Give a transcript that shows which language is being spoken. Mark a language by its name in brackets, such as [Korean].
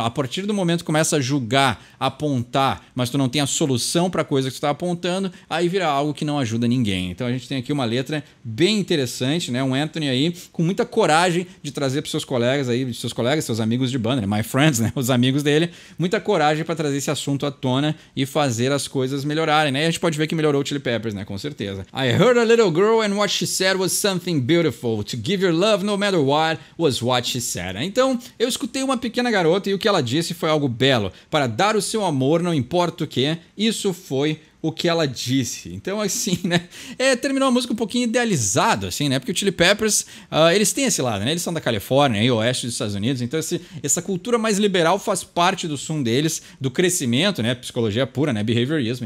[Portuguese] A partir do momento que começa a julgar, apontar, mas tu não tem a solução para a coisa que tu está apontando, aí vira algo que não ajuda ninguém. Então a gente tem aqui uma letra bem interessante, né? Um Anthony aí com muita coragem de trazer para seus colegas aí, seus amigos de banda, né? [English] My friends, [Portuguese] né? Os amigos dele, muita coragem para trazer esse assunto à tona e fazer as coisas melhorarem, né? E a gente pode ver que melhorou o Chili Peppers, né? Com certeza. [English] I heard a little girl and what she said was something beautiful. To give your love no matter what was what she said. [Portuguese] Então eu escutei uma pequena garota e o que ela disse foi algo belo. Para dar o seu amor, não importa o que, isso foi o que ela disse. Então, assim, né? Terminou a música um pouquinho idealizado, assim, né? Porque o Chili Peppers, eles têm esse lado, né? Eles são da Califórnia, aí, oeste dos Estados Unidos. Então, essa cultura mais liberal faz parte do som deles, do crescimento, né? Psicologia pura, né? Behaviorismo.